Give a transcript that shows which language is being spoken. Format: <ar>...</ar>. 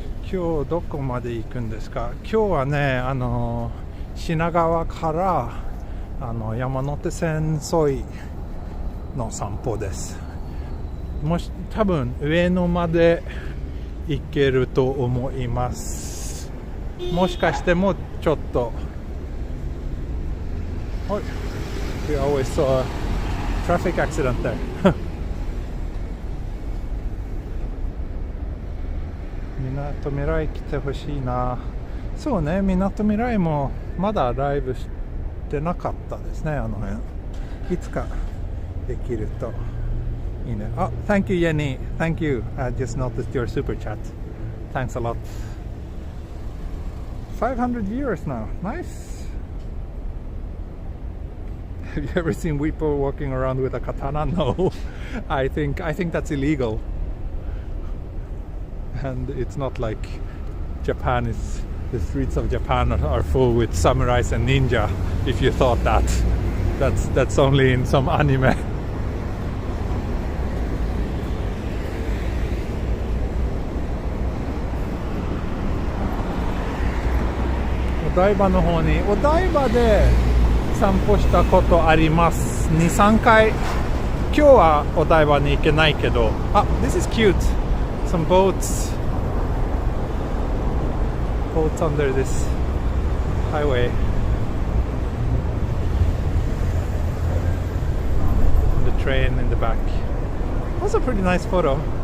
<ja>今日どこまで行くんですか？今日はね、品川から山手線沿いの散歩です。多分上野まで行けると思います。もしかしてもちょっと。はい。</ja> <en>We always saw a traffic accident there.</en> <ja>みなとみらい来てほしいな。そうね、みなとみらいもまだライブしてなかったですね、あの辺。いつかできるといいね。</ja> <en>あ、thank you Jenny, thank you. I just noticed your super chat. Thanks a lot. 500 viewers now, nice. Have you ever seen people walking around with a katana? No, I think that's illegal. And it's not like Japan is, the streets of Japan are full with samurais and ninja. If you thought that's only in some anime.</en> <ja>お台場の方に、お台場で散歩したことあります。2、3回。今日はお台場に行けないけど、あ、 this is cute.</ja> <en>Some boats under this highway. And the train in the back. That's a pretty nice photo.</en>